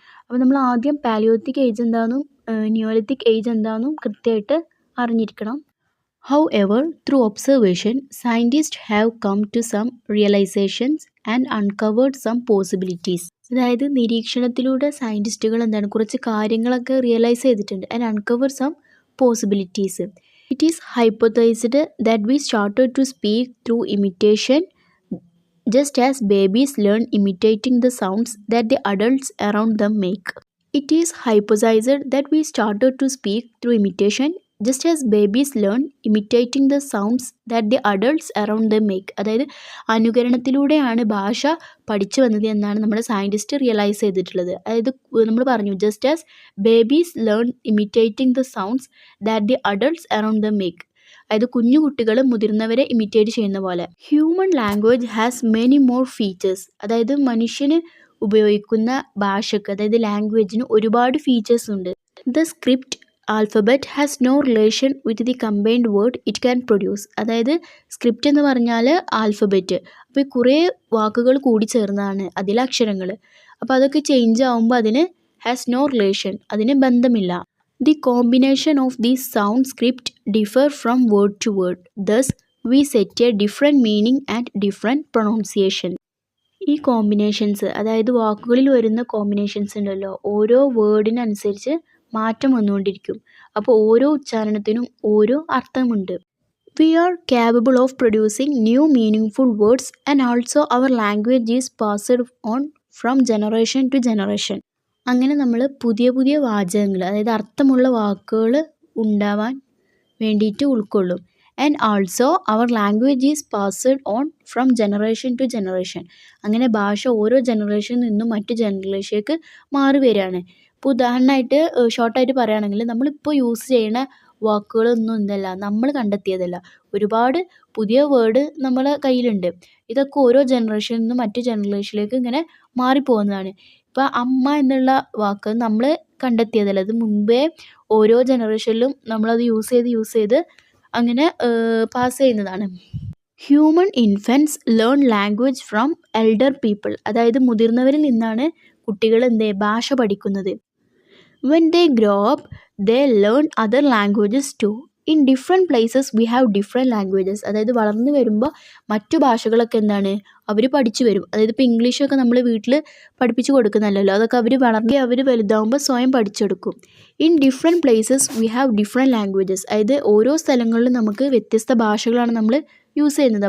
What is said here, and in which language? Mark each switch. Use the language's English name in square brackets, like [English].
[Malayalam] അപ്പോൾ നമ്മൾ ആദ്യം പാലിയോത്തിക് ഏജ് എന്താണെന്നും നിയോലിത്തിക് ഏജ് എന്താണെന്നും കൃത്യമായിട്ട് അറിഞ്ഞിരിക്കണം. [English] How through observation scientist have come to some realizations and uncovered some possibilities. [Malayalam] അതായത് നിരീക്ഷണത്തിലൂടെ സയൻറ്റിസ്റ്റുകൾ കുറച്ച് കാര്യങ്ങളൊക്കെ റിയലൈസ് ചെയ്തിട്ടുണ്ട്. [English] And uncover some possibilities. It is hypothesized that we started to speak through imitation just as babies learn imitating the sounds that the adults around them make. It is hypothesized that we started to speak through imitation just as babies learn imitating the sounds that the adults around them make. [Malayalam] അതായത് അനുകരണത്തിലൂടെയാണ് ഭാഷ പഠിച്ചു വന്നത് എന്നാണ് നമ്മുടെ scientist realise ചെയ്തിട്ടുള്ളത്. അതായത് നമ്മൾ പറഞ്ഞു [English] Just as babies learn imitating the sounds that the adults around them make. [Malayalam] അതായത് കുഞ്ഞു കുട്ടികൾ മുതിർന്നവരെ ഇമിറ്റേറ്റ് ചെയ്യുന്ന പോലെ. [English] Human language has many more features. [Malayalam] അതായത് മനുഷ്യന് ഉപയോഗിക്കുന്ന ഭാഷയ്ക്ക്, അതായത് ലാംഗ്വേജിന് ഒരുപാട് ഫീച്ചേഴ്സ് ഉണ്ട്. [English] The script alphabet has no relation with the combined word it can produce. [Malayalam] അതായത് സ്ക്രിപ്റ്റ് എന്ന് പറഞ്ഞാൽ ആൽഫബറ്റ്. അപ്പോൾ കുറേ വാക്കുകൾ കൂടി ചേർന്നതാണ് അതിലെ അക്ഷരങ്ങൾ. അപ്പോൾ അതൊക്കെ ചേഞ്ച് ആകുമ്പോൾ അതിന് [English] has no relation, [Malayalam] അതിന് ബന്ധമില്ല. [English] The combination of these sound script differ from word to word. Thus, we set a different meaning and different pronunciation. [Malayalam] ഈ കോമ്പിനേഷൻസ്, അതായത് വാക്കുകളിൽ വരുന്ന കോമ്പിനേഷൻസ് ഉണ്ടല്ലോ, ഓരോ വേർഡിനനുസരിച്ച് മാറ്റം വന്നുകൊണ്ടിരിക്കും. അപ്പോൾ ഓരോ ഉച്ചാരണത്തിനും ഓരോ അർത്ഥമുണ്ട്. [English] We are capable of producing new meaningful words and also our language is passed on from generation to generation. [Malayalam] അങ്ങനെ നമ്മൾ പുതിയ പുതിയ വാചകങ്ങൾ, അതായത് അർത്ഥമുള്ള വാക്കുകൾ ഉണ്ടാവാൻ വേണ്ടിയിട്ട് ഉൾക്കൊള്ളും. [English] And also our language is passed on from generation to generation. [Malayalam] അങ്ങനെ ഭാഷ ഓരോ ജനറേഷനിൽ നിന്നും മറ്റു ജനറേഷനിലേക്ക് മാറി വരികയാണ്. ഇപ്പോൾ ഉദാഹരണമായിട്ട് ഷോർട്ടായിട്ട് പറയുകയാണെങ്കിൽ നമ്മളിപ്പോൾ യൂസ് ചെയ്യുന്ന വാക്കുകളൊന്നും എന്തല്ല നമ്മൾ കണ്ടെത്തിയതല്ല. ഒരുപാട് പുതിയ വേർഡ് നമ്മളെ കയ്യിലുണ്ട്. ഇതൊക്കെ ഓരോ ജനറേഷനിൽ നിന്നും മറ്റു ജനറേഷനിലേക്ക് ഇങ്ങനെ മാറിപ്പോകുന്നതാണ്. ഇപ്പോൾ അമ്മ എന്നുള്ള വാക്ക് നമ്മൾ കണ്ടെത്തിയതല്ല. അത് മുമ്പേ ഓരോ ജനറേഷനിലും നമ്മളത് യൂസ് ചെയ്ത് അങ്ങനെ പാസ് ചെയ്യുന്നതാണ്. [English] Human infants learn language from elder people. [Malayalam] അതായത് മുതിർന്നവരിൽ നിന്നാണ് കുട്ടികൾ ഭാഷ പഠിക്കുന്നത്. [English] When they grow up, they learn other languages too. In different places we have different languages. [Malayalam] അതായത് വളർന്നു വരുമ്പോൾ മറ്റു ഭാഷകളൊക്കെ അവർ പഠിച്ചു വരും. അതായത് ഇപ്പോൾ ഇംഗ്ലീഷൊക്കെ നമ്മൾ വീട്ടിൽ പഠിപ്പിച്ചു കൊടുക്കുന്നല്ലോ, അതൊക്കെ അവർ വലുതാവുമ്പോൾ സ്വയം പഠിച്ചെടുക്കും. [English] In different places we have different languages. [Malayalam] അതായത് ഓരോ സ്ഥലങ്ങളിലും നമുക്ക് വ്യത്യസ്ത ഭാഷകളാണ് നമ്മൾ യൂസ് ചെയ്യുന്നത്.